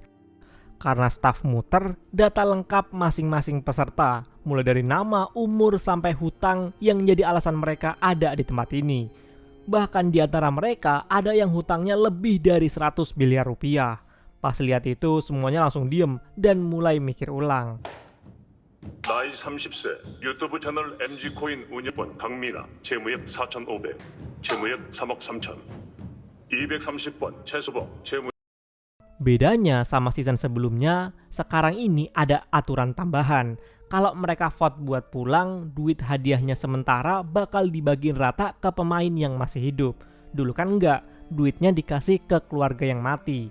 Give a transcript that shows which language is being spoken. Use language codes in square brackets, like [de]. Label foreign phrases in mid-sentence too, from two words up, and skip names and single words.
[id] Karena staf muter data lengkap masing-masing peserta, mulai dari nama, umur, sampai hutang yang jadi alasan mereka ada di tempat ini. Bahkan di antara mereka ada yang hutangnya lebih dari 100 miliar rupiah. Pas lihat itu semuanya langsung diem dan mulai mikir ulang. [ko] 나이 30세 유튜브 채널 MG코인 운영권 강미나 채무액 4,500 채무액 3억 3천 230번 최수범 채무. [id] Bedanya sama season sebelumnya, sekarang ini ada aturan tambahan. Kalau mereka vote buat pulang, duit hadiahnya sementara bakal dibagiin rata ke pemain yang masih hidup. Dulu kan enggak, duitnya dikasih ke keluarga yang mati.